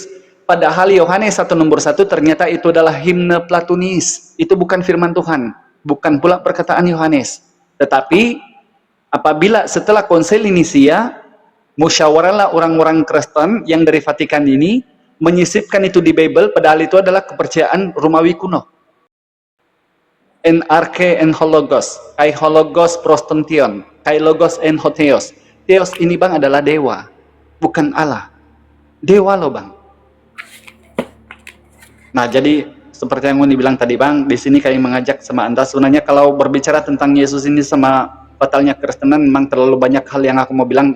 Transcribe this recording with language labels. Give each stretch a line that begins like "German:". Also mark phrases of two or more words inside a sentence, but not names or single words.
Indonesian: Padahal Yohanes 1 nomor 1 ternyata itu adalah himne Platonis. Itu bukan firman Tuhan. Bukan pula perkataan Yohanes. Tetapi apabila setelah konsil Nisia, musyawarahlah orang-orang Kristen yang dari Vatikan ini, menyisipkan itu di Bible, padahal itu adalah kepercayaan Romawi kuno.
Greek: Ἐν ἀρχῇ ἦν ὁ λόγος, καὶ ὁ λόγος πρὸς τὸν θεόν, καὶ λόγος ἦν ὁ θεός.
Indonesian: Theos ini bang adalah dewa, bukan Allah. Dewa loh bang. Nah jadi seperti yang Uni bilang tadi bang, di sini kami mengajak sama anda. Sebenarnya kalau berbicara tentang Yesus ini sama batalnya Kristenan, memang terlalu banyak hal yang aku mau bilang.